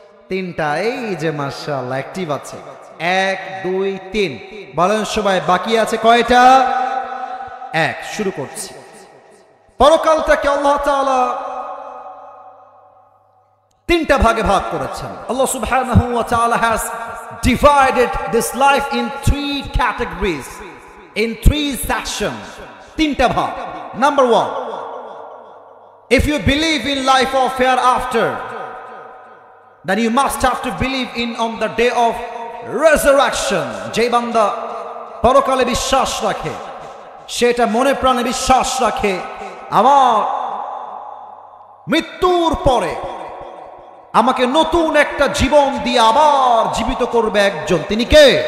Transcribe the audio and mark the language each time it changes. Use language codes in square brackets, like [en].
[bn] 3টা। এই যে মাশাআল্লাহ অ্যাক্টিভ আছে, 1 2 3। বলেন সবাই বাকি আছে কয়টা? 1। শুরু করছি। পরকালটাকে আল্লাহ তাআলা 3টা ভাগে ভাগ করেছেন। [en] আল্লাহ সুবহানাহু ওয়া তাআলা has divided this life in 3 categories, in 3 sections. [bn] 3টা ভাগ। [en] Number 1, if you believe in life of hereafter, then you must have to believe in on the day of resurrection. [bn] যে বান্দা পরকালে বিশ্বাস রাখে, সেটা মনে প্রাণে বিশ্বাস রাখে আমার মৃত্যুর পরে আমাকে নতুন একটা জীবন দিয়ে আবার জীবিত করবে একজন। তিনি কে?